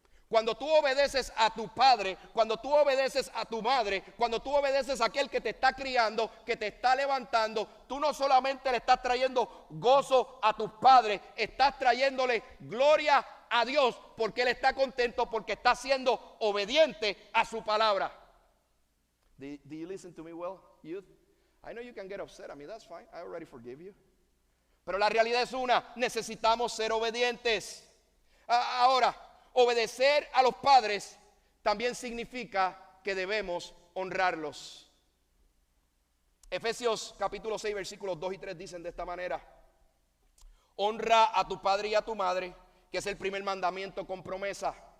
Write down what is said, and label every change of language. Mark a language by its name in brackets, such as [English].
[Spanish] Cuando tú obedeces a tu padre, cuando tú obedeces a tu madre, cuando tú obedeces a aquel que te está criando, que te está levantando, tú no solamente le estás trayendo gozo a tus padres, estás trayéndole gloria a Dios porque Él está contento, porque está siendo obediente a su palabra. [English] Do you listen to me well, youth? I know you can get upset. I mean, that's fine. I already forgive you. [Spanish] Pero la realidad es una, necesitamos ser obedientes. Ahora, obedecer a los padres también significa que debemos honrarlos. Efesios capítulo 6 versículos 2 y 3 dicen de esta manera: honra a tu padre y a tu madre, que es el primer mandamiento con promesa.